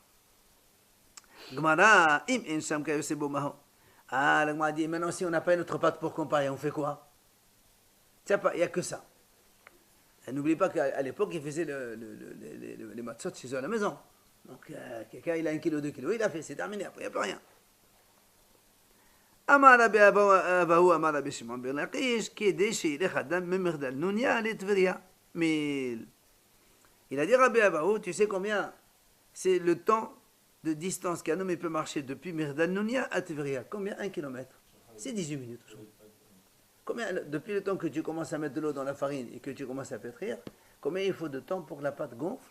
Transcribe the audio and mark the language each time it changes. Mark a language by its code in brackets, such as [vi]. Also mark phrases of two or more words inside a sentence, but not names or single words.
[he] גמרא, אם אין שם כיוצא בו מהו. [fr] Ah, la Gemara dit, maintenant, si on n'a pas une autre pâte pour comparer, on fait quoi? Tiens, il n'y a que ça. Et n'oublie pas qu'à l'époque, ils faisaient les matzot chez eux à la maison. Donc, quelqu'un, il a 1 kilo, 2 kilos, il a fait, c'est terminé, après, il n'y a plus rien. [he] אמר רבי אבהו אמר רבי שמעון בן לקיש כדי שילך אדם ממחדל נוניה לטבריה מיל. [fr] Il a dit Rabbi Abahu, tu sais combien c'est le temps de distance qu'un homme peut marcher depuis Mirdal Nounia à Tveria? Combien? 1 kilomètre. C'est 18 minutes aujourd'hui. Combien, depuis le temps que tu commences à mettre de l'eau dans la farine et que tu commences à pétrir, combien il faut de temps pour que la pâte gonfle?